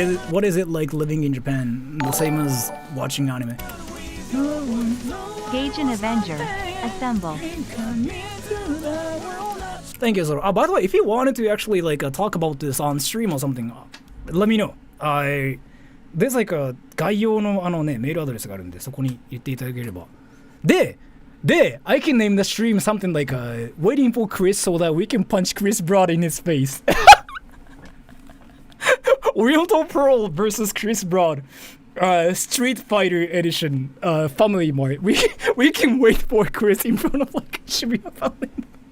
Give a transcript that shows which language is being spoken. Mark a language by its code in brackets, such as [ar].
[en] What is it like living in Japan? The same as watching anime. Gage an Avenger. Assemble. Thank you, Sora. By the way, if you wanted to actually like talk about this on stream or something, let me know. There's like a [ja] 概要のメールアドレスがあるんで、そこに言っていただければ。 [en] で、I can name the stream something like waiting for Chris so that we can punch Chris Broad in his face. Oriental Pearl versus Chris Broad. Street Fighter Edition, Family Mart. We can wait for Chris in front of like Shibuya Family Mart.